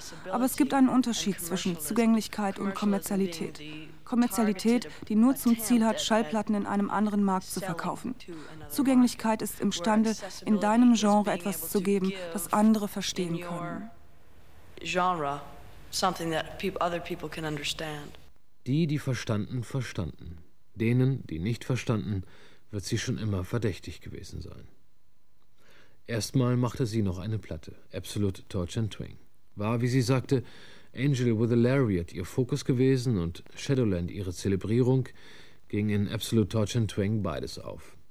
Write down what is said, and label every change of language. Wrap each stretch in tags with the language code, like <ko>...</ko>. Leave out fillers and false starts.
<de>Aber es gibt einen Unterschied zwischen Zugänglichkeit und Kommerzialität. Kommerzialität, die nur zum Ziel hat, Schallplatten in einem anderen Markt zu verkaufen. Zugänglichkeit ist imstande, in deinem Genre etwas zu geben, das andere verstehen können. Genre.</de> <en>Something that other people can understand.</en> <de>Die, die verstanden, verstanden. Denen, die nicht verstanden, wird sie schon immer verdächtig gewesen sein. Erstmal machte sie noch eine Platte, Absolute Torch and Twing. War, wie sie sagte, Angel with a Lariat ihr Fokus gewesen und Shadowland ihre Zelebrierung, ging in Absolute Torch and Twing beides auf.</de>